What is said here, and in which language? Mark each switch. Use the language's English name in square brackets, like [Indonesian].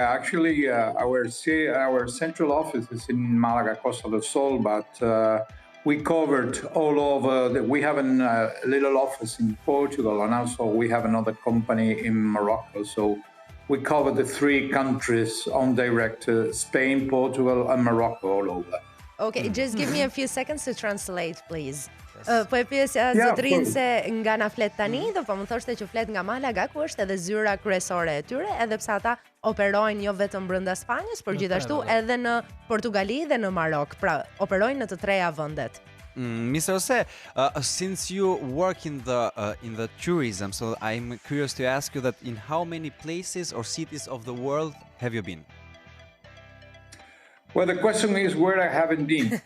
[English] Actually, our central office is in Malaga, Costa del Sol, but we covered all over. We have a little office in Portugal, and also we have another company in Morocco. So we cover the three countries on direct: Spain, Portugal, and Morocco, all over. Okay, just give me a few seconds to translate, please. [Albanian] Po e pyesja zotrin se nga na flet tani, do po më thoshte që flet nga Malaga, ku është edhe zyra kryesore e tyre, edhe pse ata operojnë jo vetëm brenda Spanjës, por gjithashtu edhe në Portugali dhe në Marok. Pra, operojnë në të treja vendet. [English] Mr. Jose, since you work in the tourism, so I'm curious to ask you that in how many places or cities of the world have you been? Well, the question is where I haven't been.